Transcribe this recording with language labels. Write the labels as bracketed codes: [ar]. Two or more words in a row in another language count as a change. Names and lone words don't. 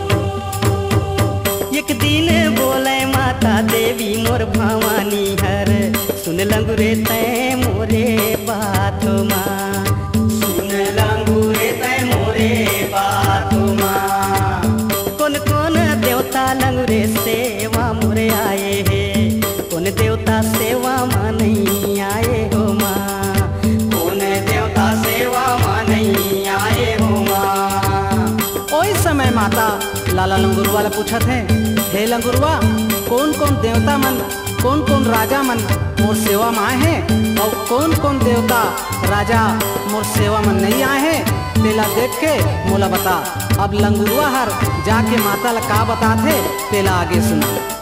[hne] एक दिन बोले माता देवी मोर भवानी हर, सुन लंगुरे तय मोरे बात माँ, सुन लंगुरे तय मोरे बात माँ। कौन कौन देवता लंगुरे सेवा मोरे आए है, कौन देवता सेवा माँ नहीं आए हो माँ, कौन देवता सेवा माँ नहीं आए हो माँ। ओई समय माता लाला लंगुरवा ला पूछत है, हे लंगुरवा कौन कौन देवता मन कौन कौन राजा मन मोर सेवा में आए हैं और कौन कौन देवता राजा मोर सेवा में नहीं आए हैं, तेला देख के मोला बता। अब लंगुरवा हर जाके माता ला का बताते तेला आगे सुना।